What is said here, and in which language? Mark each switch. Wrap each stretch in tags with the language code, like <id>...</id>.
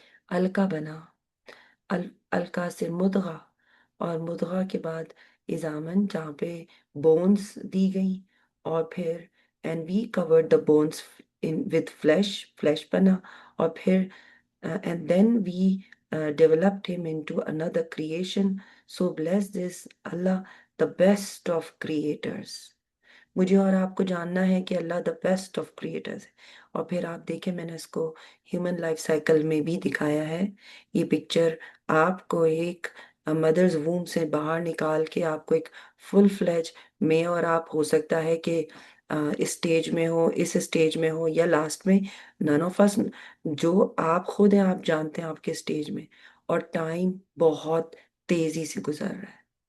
<ur>علقہ بنا، علقہ سے مدغہ، اور مدغہ کے بعد اضامن جہاں پہ بونز دی گئیں، اور پھر</ur> <en>and we covered the bones with flesh</en> <ur>بنا، اور پھر</ur> <en>and then we developed him into another creation. So blessed is Allah, the best of creators.</en> <ur>مجھے اور آپ کو جاننا ہے کہ اللہ</ur> <en>the best of creators</en> <ur>ہے۔ اور پھر آپ دیکھیں، میں نے اس کو ہیومن لائف سائیکل میں بھی دکھایا ہے۔ یہ پکچر آپ کو ایک مدرز ووم سے باہر نکال کے آپ کو ایک فل فلیج میں اور آپ ہو سکتا ہے کہ اس سٹیج میں ہو، اس سٹیج میں ہو، یا لاسٹ میں نن آف اس، جو آپ خود ہیں آپ جانتے ہیں آپ کے سٹیج میں، اور ٹائم بہت تیزی سے گزر رہا ہے۔</ur>